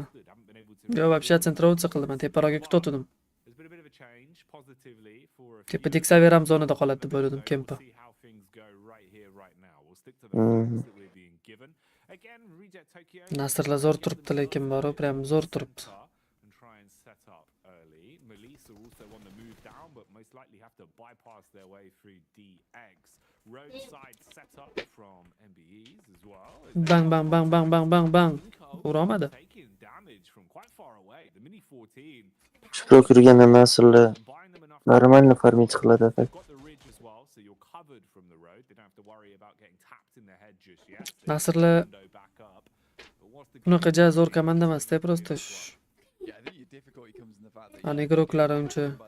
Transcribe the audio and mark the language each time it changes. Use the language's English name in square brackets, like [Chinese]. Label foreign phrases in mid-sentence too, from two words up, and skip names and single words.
[Uzbek] Yo, вообще centrovca qildim. Men teparoqga kutotdim. Tepa Xavier ham zonada qoladi deb o'yladim, Kempa. Nasrlar zo'r turibdi, lekin baro prям zo'r turibdi. Bang bang bang bang bang bang bang. Urolmadi. Shukrok yurganda Nasrlar normalni farmit qiladi faqat. Nasrlar bunaqa zo'r komanda emas-da, просто ani игроклari uncha.